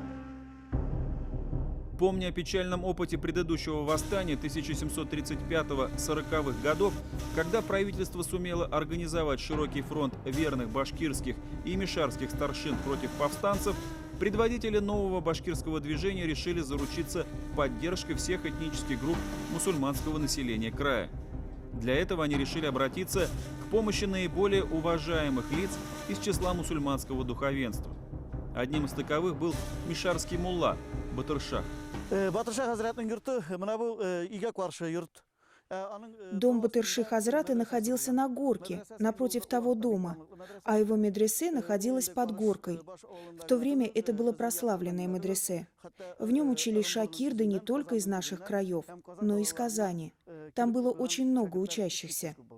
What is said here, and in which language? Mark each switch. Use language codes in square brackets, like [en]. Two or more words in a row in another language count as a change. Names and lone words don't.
[ru] Помня о печальном опыте предыдущего восстания 1735-40-х годов, когда правительство сумело организовать широкий фронт верных башкирских и мишарских старшин против повстанцев, предводители нового башкирского движения решили заручиться поддержкой всех этнических групп мусульманского населения края. Для этого они решили обратиться к помощи наиболее уважаемых лиц из числа мусульманского духовенства. Одним из таковых был мишарский мулла Батыршах. [tt] Батыршах хазратның йорты мына бу үйгә каршы йорт. [ru] Дом Батырши Хазрата находился на горке, напротив того дома, а его медресе находилась под горкой. В то время это было прославленное медресе. В нем учились шакирды не только из наших краев, но и из Казани. Там было очень много учащихся.